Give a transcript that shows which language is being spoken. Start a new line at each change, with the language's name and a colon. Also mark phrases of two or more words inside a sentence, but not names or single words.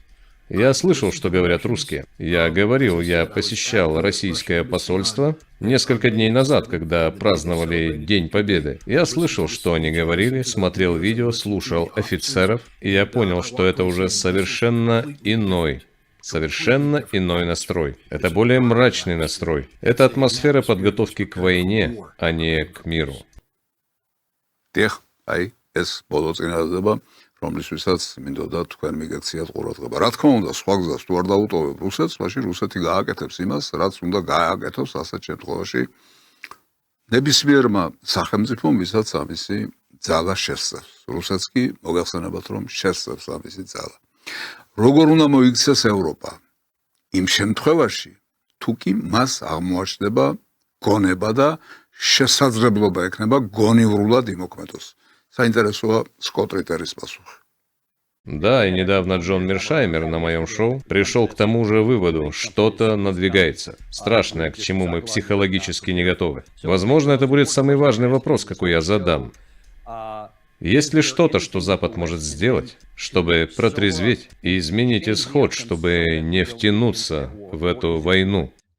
Russian: Я слышал, что говорят русские. Я посещал российское посольство несколько дней назад, когда праздновали День Победы. Я слышал, что они говорили, смотрел видео, слушал офицеров, и я понял, что это уже совершенно иной настрой. Это более мрачный настрой. Это атмосфера подготовки к войне, а не к миру.
Georgian: რომლისთვისაც მინდოდა თქვენ მიგექციათ ყურადღება. Რა თქმა უნდა, სხვა გზას თუ არ დაუტოვებ რუსეთს, მაშინ რუსეთი გააკეთებს იმას, რაც უნდა გააკეთოს ასეთ შემთხვევაში ნებისმიერმა სახელმწიფომ, ვისაც ამისი ძალა შესწევს. რუსეთს კი მოგახსენებათ, რომ შესწევს ამისი ძალა. როგორ უნდა მოიქცეს ევროპა? იმ შემთხვევაში, თუ კი მას აღმოაჩნდება გონება და შესაძლებლობა ექნება გონივრულად იმოქმედოს. Საინტერესოა Скотт Ритерის пасуხი.
Russian: Да, и недавно Джон Мершаймер на моем шоу пришел к тому же выводу, что-то надвигается. Страшное, к чему мы психологически не готовы. Возможно, это будет самый важный вопрос, какой я задам. Есть ли что-то, что Запад может сделать, чтобы протрезветь и изменить исход, чтобы не втянуться в эту войну?